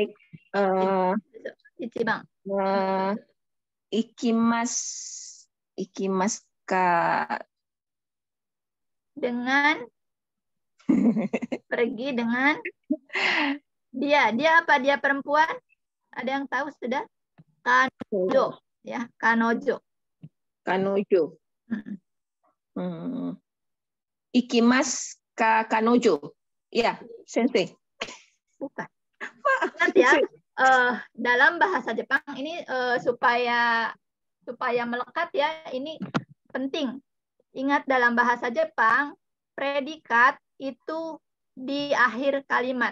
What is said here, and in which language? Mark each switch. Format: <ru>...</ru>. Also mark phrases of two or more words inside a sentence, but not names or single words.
<ja>Ichiban. Ikimas ka.</ja> <id>Dengan pergi dengan dia apa? Dia perempuan? Ada yang tahu sudah?</id> <ja>Kanojo, ya, kanojo. Kanojo. Ikimas ka kanojo.</ja> <id>Ya,</id> <ja>sensei.</ja> <id>Bukan. Ingat ya, dalam bahasa Jepang ini supaya melekat ya, ini penting. Ingat dalam bahasa Jepang, predikat itu di akhir kalimat.</id>